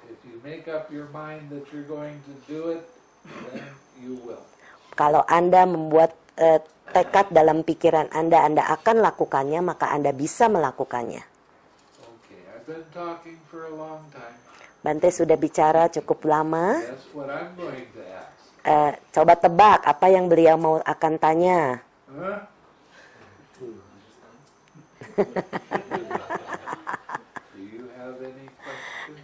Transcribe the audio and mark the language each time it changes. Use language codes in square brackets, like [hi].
[en] If you make up your mind that you're going to do it, then you will. [id] Kalau Anda membuat tekad dalam pikiran Anda akan lakukannya, maka Anda bisa melakukannya. [en] Okay, I've been talking for a long time. [id] Bante sudah bicara cukup lama. [en] That's what I'm going to ask. [id] Coba tebak apa yang beliau mau akan tanya. Huh? [en] Do you have any questions?